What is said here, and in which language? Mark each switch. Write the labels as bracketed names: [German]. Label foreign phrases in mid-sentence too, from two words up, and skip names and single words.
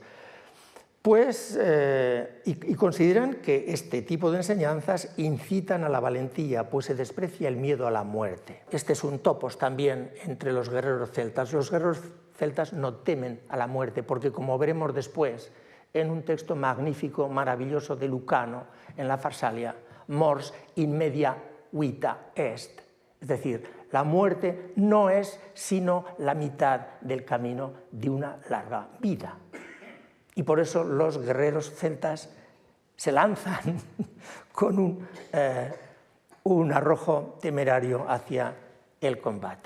[Spanish] Pues, y consideran que este tipo de enseñanzas incitan a la valentía, pues se desprecia el miedo a la muerte. Este es un topos también entre los guerreros celtas. Los guerreros celtas no temen a la muerte, porque como veremos después, en un texto magnífico, maravilloso de Lucano, en la Farsalia, [Latin] mors in media vita est. [Spanish] Es decir, la muerte no es sino la mitad del camino de una larga vida. Y por eso los guerreros celtas se lanzan con un arrojo temerario hacia el combate.